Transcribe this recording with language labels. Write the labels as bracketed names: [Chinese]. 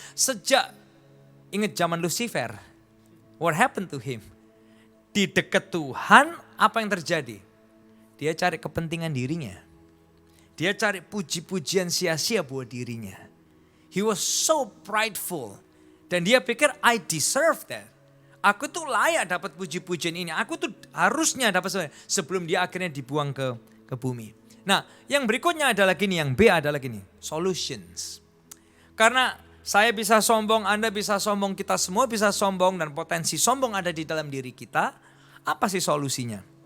[Indonesian] Sejak ingat zaman Lucifer, [English] what happened to him? [Indonesian] Di dekat Tuhan apa yang terjadi? Dia cari kepentingan dirinya. Dia cari puji-pujian sia-sia buat dirinya. [English] He was so prideful. [Indonesian] Dan dia pikir [English] I deserve that. [Indonesian] Aku tuh layak dapat puji-pujian ini. Aku tuh harusnya dapat sebelum dia akhirnya dibuang ke bumi. Nah yang berikutnya adalah gini, yang B adalah gini, solutions. Karena saya bisa sombong, Anda bisa sombong, kita semua bisa sombong dan potensi sombong ada di dalam diri kita. Apa sih solusinya?